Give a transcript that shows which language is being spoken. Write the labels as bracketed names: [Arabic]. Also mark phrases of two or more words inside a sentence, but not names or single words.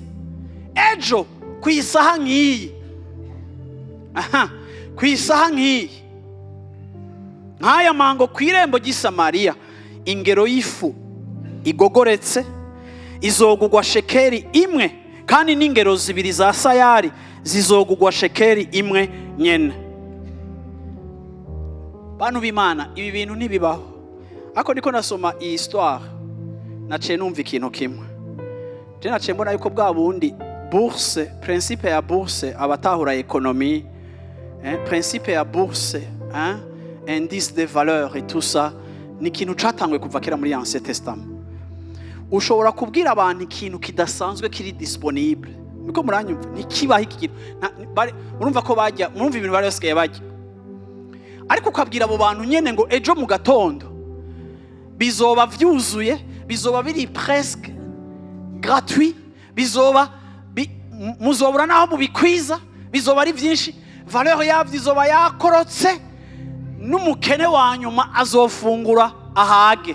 [Rundi] Ejo kwisaha nk'iyi, kwisaha nk'iyi, nk'aya mango kw'irembo ry'Isamariya, ingero y'ifu igogoretse izogugwa shekeri imwe, kandi n'ingero zibiri za sayari zizogugwa shekeri imwe nyene. Bantu b'Imana, ibi bintu ntibibaho. Ako niko nasoma iyi histoire naciye numva ikintu kimwe. Je naciye mbona yuko bwa bundi bourse, principe ya bourse, abatahura économie, principe ya bourse, [French] indice de valeur et tout ça, [Rundi] ni ikintu catangwe kuva kera muri Ancien Testament. Ushobora kubwira abantu ikintu kidasanzwe kiri disponible, niko muranyumva, nikibaho iki kintu. Murumva ko bajya, murumva ibintu bari basigaye bajya. Ariko ukabwira abo bantu nyene ngo ejo mu gatondo bizoba vyuzuye, bizoba biri [French] presque gratuit, [Rundi] bizoba muzobura naho mubikwiza, bizoba ari vyinshi, valeur yavyo izoba yakorotse, n'umukene wa nyuma azofungura ahage.